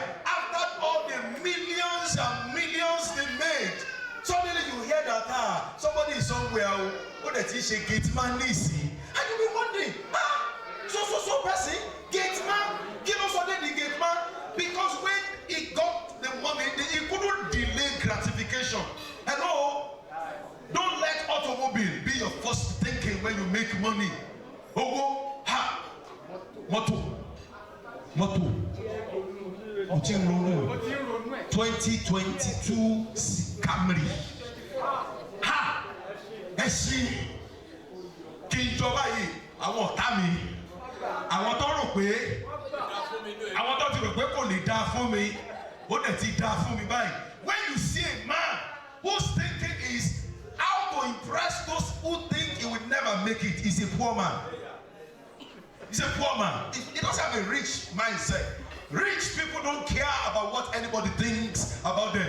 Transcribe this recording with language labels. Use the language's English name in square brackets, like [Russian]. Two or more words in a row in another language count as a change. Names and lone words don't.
[English] After all the millions and millions they made, suddenly you hear that somebody is somewhere, what that is a gate man, and you'll be wondering, so person, gate man, give us all the gate man, because when he got the money, he couldn't delay gratification. Hello? Don't let automobile be your first thinking when you make money. [Yoruba] Ogo, ha, moto. 2022 Camry. Ha, ẹṣin kí n jọba yìí àwọn ọ̀tá mi. Àwọn tó rò pé àwọn tó ti rò pé kò lè dáa fún mi, ó dẹ̀ ti dáa fún mi báyìí. [English] When you see a man whose thinking is how to impress those who think he will never make it, he's a poor man. He's a poor man. He doesn't have a rich mindset. Rich people don't care about what anybody thinks about them.